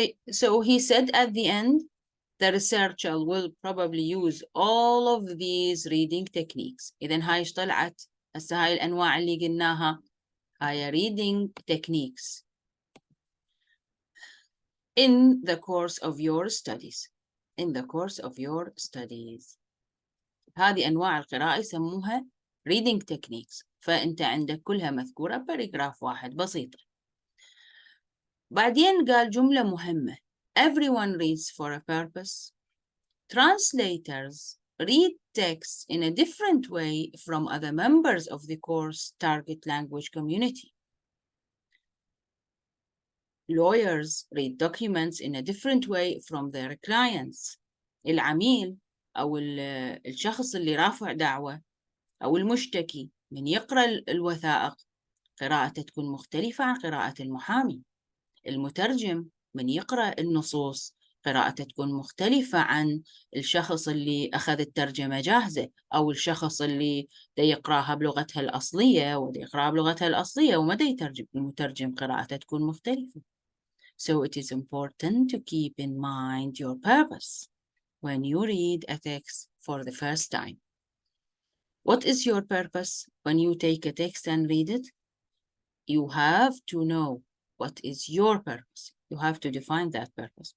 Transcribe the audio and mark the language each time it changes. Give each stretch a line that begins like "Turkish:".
English: So he said at the end, the researcher will probably use all of these reading techniques.
Arabic: إذن هاي ايش طلعت؟ هسه هاي الأنواع اللي قلناها هاي
English: reading techniques in the course of your studies. In the course of your studies.
Arabic: هذه أنواع القراءة يسموها reading techniques. فأنت عندك كلها مذكورة باراجراف واحد بسيط. بعدين قال جملة مهمة.
English: Everyone reads for a purpose. Translators read texts in a different way from other members of the course target language community. Lawyers read documents in a different way from their clients.
Arabic: العميل أو الشخص اللي رافع دعوة أو المشتكي من يقرأ الوثائق قراءته تكون مختلفة عن قراءة المحامي. المترجم من يقرأ النصوص قراءته تكون مختلفة عن الشخص اللي أخذ الترجمة جاهزة، أو الشخص اللي دا يقرأها بلغتها الأصلية ودا يقرأها بلغتها الأصلية وما دا يترجم. المترجم قراءته تكون مختلفة.
English: So it is important to keep in mind your purpose when you read a text for the first time. What is your purpose when you take a text and read it? You have to know what is your purpose. You have to define that purpose.